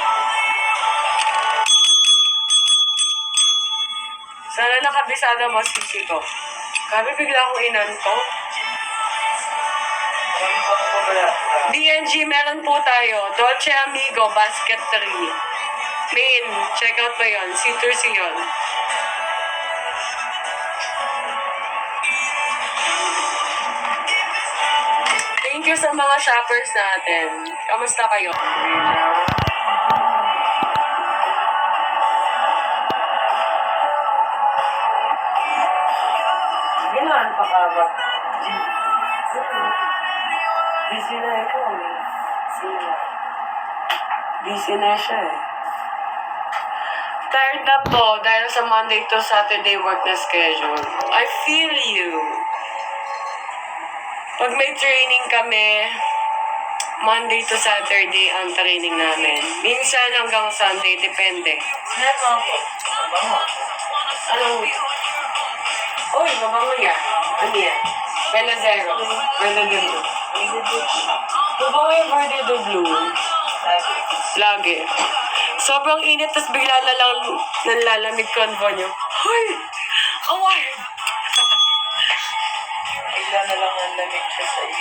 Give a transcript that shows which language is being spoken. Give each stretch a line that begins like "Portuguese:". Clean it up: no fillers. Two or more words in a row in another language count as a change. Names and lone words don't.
Filipino: Sana nakabisada mo, sisi ko. Grabe, bigla akong inantok. DNG, meron po tayo. Dolce Amigo, Basket 3. Main,
English: check out
Filipino: mo yun. Citrus yun. Thank you sa mga shoppers natin. Kamusta kayo? Gano'n pa ka ba? Busy na ito. Busy na siya eh. Tired na po dahil sa
English: Monday to Saturday work
Filipino: na schedule.
English: I feel you.
Filipino: Pag may training kami, Monday to Saturday ang training namin. Minsan hanggang Sunday, depende. Sinabi mo ako. Anong... Uy, mabango yan. Ano yan? Bella Zero. Verde de Blue. Mabango yung Verde de Blue. Lagi. Sobrang init, tas bigla na lang nanlalamig convo nyo. Hoy! Award! Bigla na lang ang lamig siya sa iyo.